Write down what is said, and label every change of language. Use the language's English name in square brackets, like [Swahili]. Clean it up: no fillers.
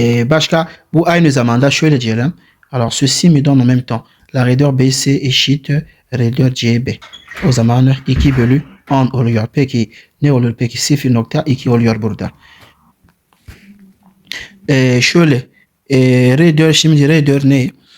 [Turkish] Başka bu aynı zamanda şöyle diyelim. [French] Alors ceci me donne en même temps la raideur BC eşit raideur CB. [Turkish] O zaman 2 bölü 10 oluyor. Peki ne olur? Peki 0.2 oluyor burada. şöyle raideur şimdi raideur ne?